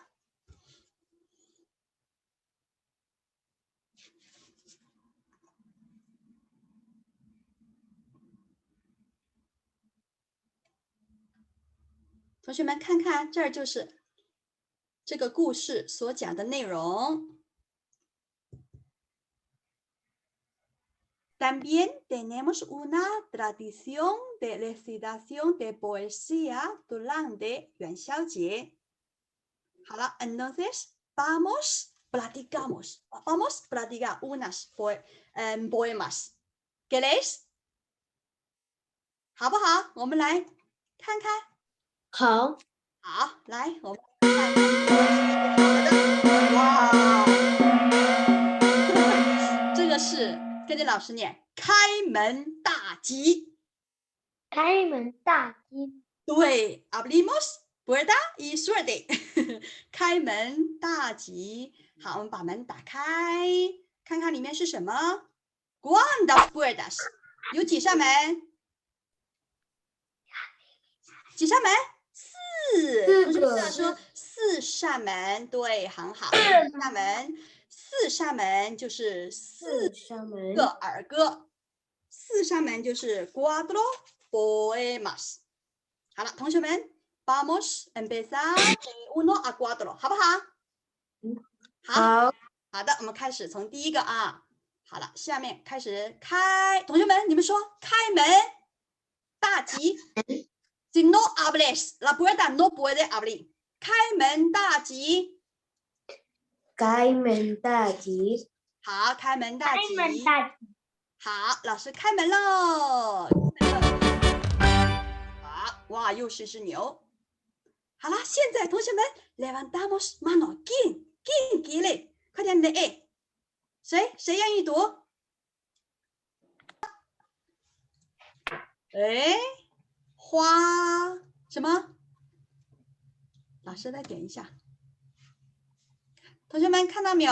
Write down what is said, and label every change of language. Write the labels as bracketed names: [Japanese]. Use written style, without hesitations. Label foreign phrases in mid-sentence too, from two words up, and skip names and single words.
[Chinese] 同学们看看，这儿就是这个故事所讲的内容。 [Spanish] También tenemos una tradición de recitación de poesía durante 元宵节。好了 entonces vamos platicamos vamos platicar unas poemas。¿Queréis？ [Chinese] 好不好？我们来看看。好，来，我们看看。哇，这个是跟着老师念，开门大吉。开门大吉。对 ， [Spanish] abrimos puerta y suerte [Chinese] 开门大吉。好，我们把门打开，看看里面是什么。 [Spanish] ¿Cuántas puertas？ [Chinese] 有几扇门？几扇门？同学们说4扇门，对，很好。4扇门就是4个儿歌，4扇门就是 [Spanish] cuatro poemas。 [Chinese] 好了，同学们 [Spanish] ，vamos empezar de 1 a 4， [Chinese] 好不好？好的，我们开始从第一个啊。好了，下面开始开，同学们，你们说开门大吉。 [Spanish] Si no abres la puerta, no puede abrir。 [Chinese] 开门大吉。开门大吉。好，开门大吉。开门大吉。好，老师开门喽。好，哇，又是一只牛。好了，现在同学们 [Spanish] levantamos mano， [Chinese] 进给嘞，快点的哎，谁愿意读？哎，花什么？老师再点一下。同学们看到没有？